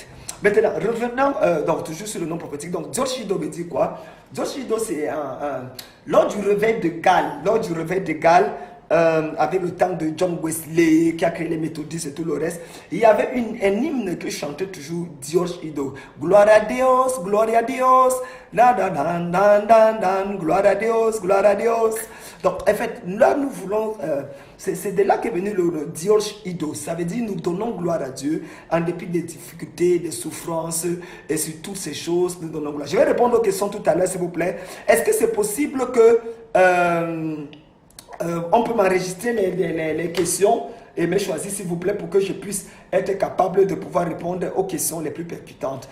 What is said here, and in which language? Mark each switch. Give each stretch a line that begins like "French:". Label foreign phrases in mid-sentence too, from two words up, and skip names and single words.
French: Maintenant, revenons donc, toujours sur le nom prophétique. Donc, Diorche Ido veut dire quoi? Diorche Ido, c'est lors du réveil de Galles, avec le temps de John Wesley qui a créé les méthodistes et tout le reste, il y avait un hymne que chantait toujours Diorche Ido. Gloire à Dios,
Spanish: gloria a Dios, dan, dan, dan, dan, dan, dan,
French: gloire à Dios, gloire à Dios. Donc en fait, là nous voulons, c'est de là qu'est venu le Diorche Ido. Ça veut dire nous donnons gloire à Dieu en dépit des difficultés, des souffrances et sur toutes ces choses, nous donnons gloire. Je vais répondre aux questions tout à l'heure s'il vous plaît. Est-ce que c'est possible que on peut m'enregistrer les questions et me choisir s'il vous plaît pour que je puisse être capable de pouvoir répondre aux questions les plus percutantes.